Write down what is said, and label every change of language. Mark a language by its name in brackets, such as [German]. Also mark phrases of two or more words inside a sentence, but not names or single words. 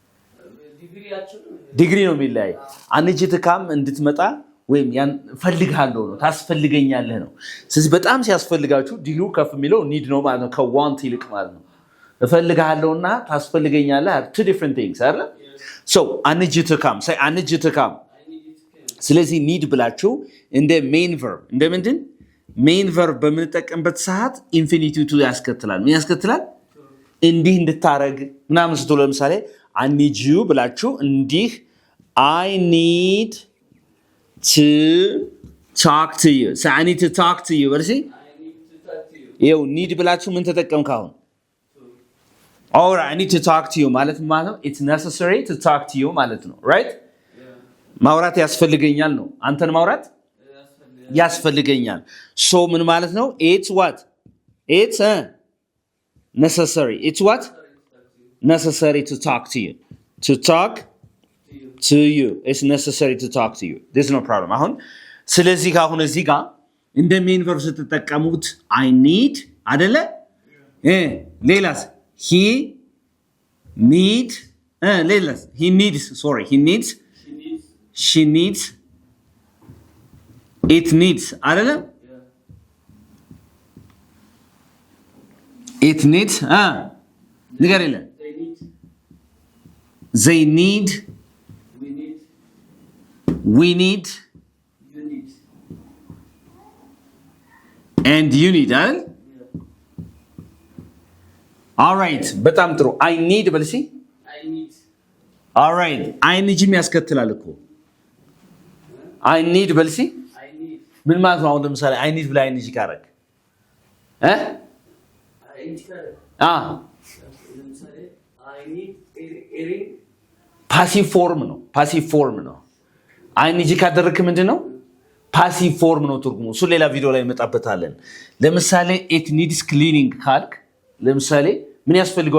[Amharic] ዲግሪ ነው የሚለያይ [English] I need you to come [Amharic] እንድትመጣ ወይም ያን ፈልጋለሁ ነው ታስፈልገኛለህ ነው ስለዚህ በጣም ሲያስፈልጋችሁ ዲሉ ከፍ የሚለው need ነው ማለት ነው ከዋንት ይልቅ ማለት ነው እፈልጋለሁና ታስፈልገኛለህ [English] two different things [Amharic] አይደል [English] so I need you to come say I need you to come [Amharic] ስለዚህ need ብላችሁ እንደ [English] main verb [Amharic] እንደምንድን [English] main verb [Amharic] በምንጠቀምበት ሰዓት [English] infinitive to [Amharic] ያስከትላል ምን ያስከትላል እንዲህ እንድታረግ ምናምን ስትሉ ለምሳሌ [English] I need you [Amharic] ብላችሁ እንዲህ [English] I need to talk to you so I need to talk to you what is it I need to talk to you [Amharic] ይኸው need ብላችሁ ምን ተጠቀምክ አሁን [English] all right I need to talk to you [Amharic] ማለት ነው [English] it's necessary to talk to you ማለት [Amharic] ነው right ማውራት ያስፈልገኛል ነው አንተን ማውራት ያስፈልገኛል so ምን ማለት ነው [English] it's what it's necessary it's what necessary to talk to you to talk to you it's necessary to talk to you there's no problem [Amharic] አሁን ስለዚህ አሁን እዚህ ጋር እንደ [English] ሜን verb ስትጠቀሙት I need [Amharic] አይደለ ሌላስ [English] he needs ሌላስ he needs sorry he needs she needs it needs አይደለ it needs ንገረኝ they need we need you need and you need አይደል all right [Amharic] በጣም ጥሩ [English] I need በልሲ I need all right I need [Amharic] የሚያስከትላል እኮ [English] I need በልሲ I need [Amharic] ምን ማለት ነው አሁን ለምሳሌ [English] I need [Amharic] ብላ [English] I need [Amharic] ካረክ [English] I need ለምሳሌ I need earring passive form [Amharic] ነው [English] passive form [Amharic] ነው [English] I need [Amharic] ካደረክ ምንድነው [English] passive form [Amharic] ነው ትርጉሙ እሱ ሌላ ቪዲዮ ላይ መጣበታለን ለምሳሌ [English] it needs cleaning [Amharic] ካልክ ለምሳሌ ምን ያስፈልገዋል